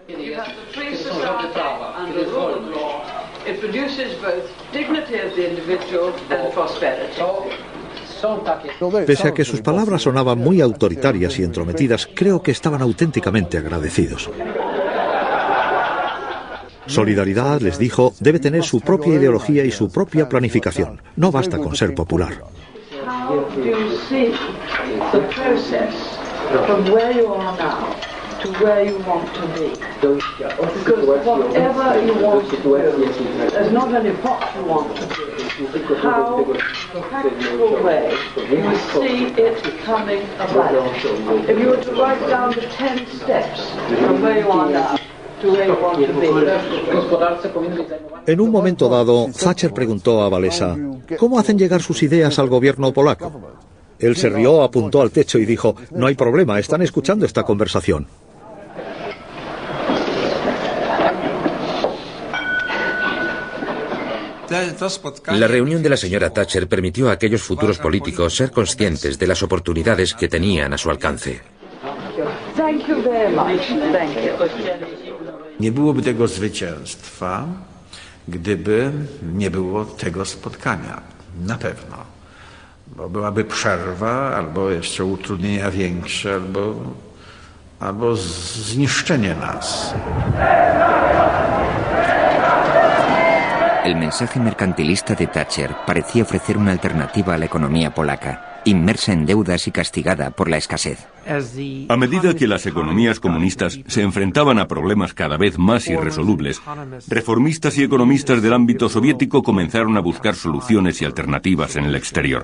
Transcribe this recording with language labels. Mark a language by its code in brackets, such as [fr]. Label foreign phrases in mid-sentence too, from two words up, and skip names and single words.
[es] Pese a que sus palabras sonaban muy autoritarias y entrometidas, creo que estaban auténticamente agradecidos. Solidaridad, les dijo, debe tener su propia ideología y su propia planificación. No basta con ser popular. [en] To where you want to be. Because whatever you want to do, there's not only what you want to do, how, practical way, you see it coming about. If you were to write down the 10 steps from where you are now to where you want to be. [es] En un momento dado, Thatcher preguntó a Walesa, ¿cómo hacen llegar sus ideas al gobierno polaco? Él se rió, apuntó al techo y dijo, no hay problema, están escuchando esta conversación. La reunión de la señora Thatcher permitió a aquellos futuros políticos ser conscientes de las oportunidades que tenían a su alcance. [pl] Nie byłoby tego zwycięstwa, gdyby nie było tego spotkania. Na pewno. Bo byłaby przerwa, albo jeszcze utrudnienia większe, albo zniszczenie nas. [es] El mensaje mercantilista de Thatcher parecía ofrecer una alternativa a la economía polaca, inmersa en deudas y castigada por la escasez. A medida que las economías comunistas se enfrentaban a problemas cada vez más irresolubles, reformistas y economistas del ámbito soviético comenzaron a buscar soluciones y alternativas en el exterior.